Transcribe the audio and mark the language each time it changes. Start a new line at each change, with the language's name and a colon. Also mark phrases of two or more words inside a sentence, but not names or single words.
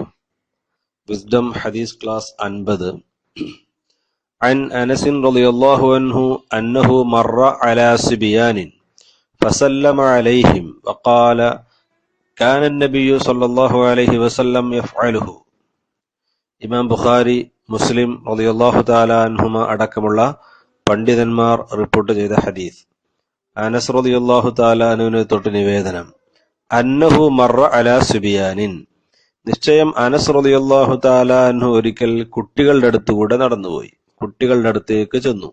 English: Wisdom Hadith Class 50.
Arabic: عن أنس رضي الله عنه أنه مر على صبيان فسلم عليهم وقال كان النبي صلى الله عليه وسلم يفعله.
Malayalam: ഇമാം ബുഖാരി, മുസ്ലിം
Arabic: رضي الله تعالى عنهما
Malayalam: അടക്കമുള്ള പണ്ഡിതന്മാർ റിപ്പോർട്ട് ചെയ്ത ഹദീസ്. അനസ്
Arabic: رضي الله تعالى
Malayalam: അൻഹുവിനെ തൊട്ട് നിവേദനം.
Arabic: أنه مر على صبيان,
Malayalam: നിശ്ചയം അനസ്
Arabic: رضي الله تعالى عنه
Malayalam: ഒരിക്കൽ കുട്ടികളുടെ അടുത്തുകൂടെ നടന്നുപോയി, കുട്ടികളുടെ അടുത്തേക്ക് ചെന്നു.